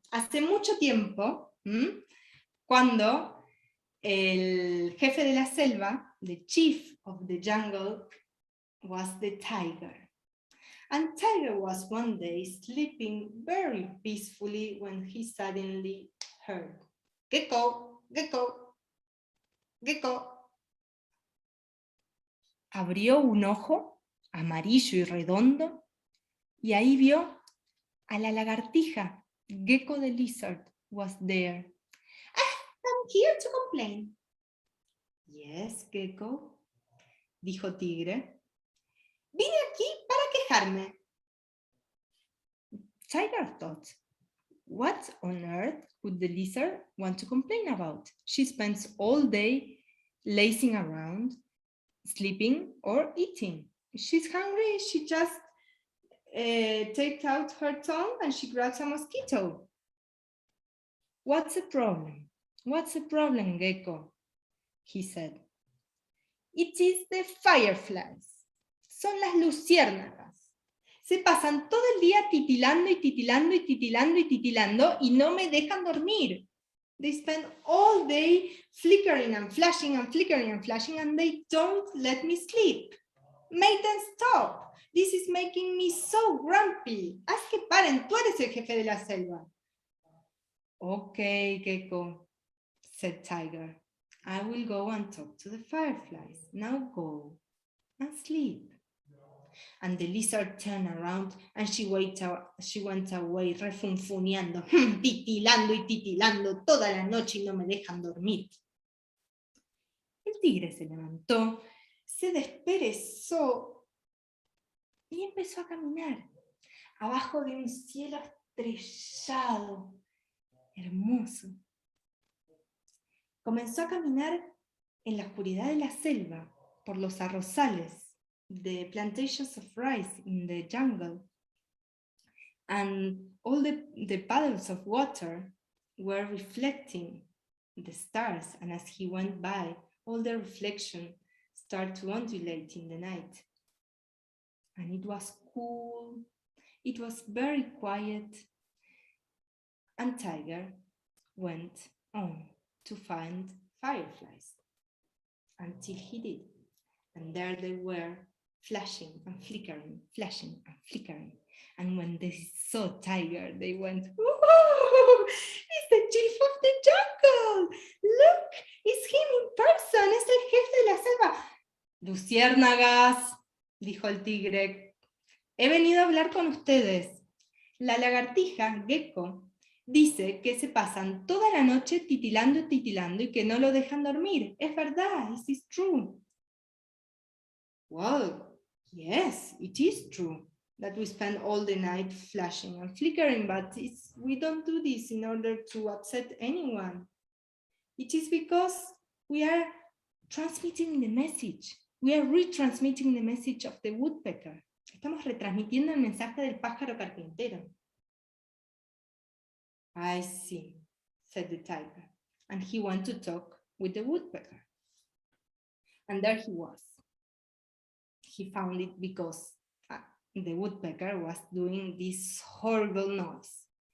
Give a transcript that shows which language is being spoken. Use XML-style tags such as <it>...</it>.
<es>Hace mucho tiempo, cuando el jefe de la selva,</es> <en>the chief of the jungle, was the tiger. And Tiger was one day sleeping very peacefully when he suddenly heard, "Gecko, gecko, gecko."</en> <es>Abrió un ojo, amarillo y redondo, y ahí vio a la lagartija.</es> <en>Gecko the lizard was there. "I'm here to complain." "Yes, Gecko,"</en> <es>dijo Tigre. "Vine aquí para quejarme."</es> <en>Tiger thought, what on earth could the lizard want to complain about? She spends all day lazing around, sleeping or eating. If she's hungry, she just takes out her tongue and she grabs a mosquito. "What's the problem? What's the problem, Gecko?" he said. "It is the fireflies.</en> <es>Son las luciérnagas. Se pasan todo el día titilando y titilando y titilando y titilando y no me dejan dormir.</es> <en>They spend all day flickering and flashing and flickering and flashing and they don't let me sleep. Make them stop. This is making me so grumpy."</en> <es>Haz que paren, tú eres el jefe de la selva.</es> <en>"Okay, Gecko," said Tiger. "I will go and talk to the fireflies. Now go and sleep." And the lizard turned around and she went away</en> <es>refunfuneando, titilando y titilando toda la noche y no me dejan dormir. El tigre se levantó, se desperezó y empezó a caminar abajo de un cielo estrellado, hermoso. Comenzó a caminar en la oscuridad de la selva, por los arrozales,</es> <en>the plantations of rice in the jungle, and all the puddles of water were reflecting the stars, and as he went by, all the reflection started to undulate in the night. And it was cool, it was very quiet, and Tiger went on to find fireflies until he did. And there they were, flashing and flickering, flashing and flickering. And when they saw Tiger, they went, "Whoa, it's the chief of the jungle! Look, it's him in person,</en> <es>es el jefe de la selva." "Luciérnagas," dijo el tigre, "he venido a hablar con ustedes. La lagartija, Gecko, dice que se pasan toda la noche titilando, titilando y que no lo dejan dormir. Es verdad,</es> <en>it is true." "Well, yes, it is true that we spend all the night flashing and flickering, but we don't do this in order to upset anyone. It is because we are transmitting the message. We are retransmitting the message of the woodpecker.</en> <es>Estamos retransmitiendo el mensaje del pájaro carpintero."</es> <en>"I see," said the tiger, and he went to talk with the woodpecker. And there he was. He found it because the woodpecker was doing this horrible noise.</en>